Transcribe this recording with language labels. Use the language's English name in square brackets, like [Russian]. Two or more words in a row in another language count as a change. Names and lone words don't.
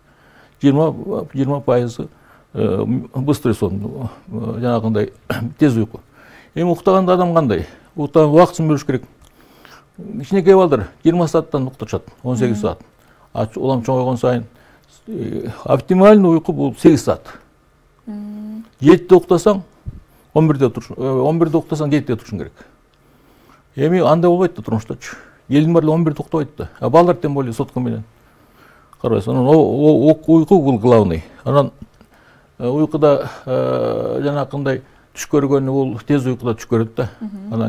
[Kyrgyz] 20% [Russian] быстрый сон, [Kyrgyz] жанагындай тез уйку. Эми уктаганда адам кандай? Убактысын бөлүш керек. Кичинекей балдар 20 сааттан укташат, 18 саат. Улам чоңойгон сайын оптимальный уйку бул 8 саат. 7-те уктасаң 11-де турушуң, 11-де уктасаң 7-де турушуң керек. Эми андай болбойт да турмуштачы. Элдин баары 11-де уктабайт да. А балдар [Russian] тем более [Kyrgyz] сотка менен. Карабайсың, анан уйку бул главный. Анан уйкуда жанакындай түш көргөнү бул тез уйкуда түш көрөт да.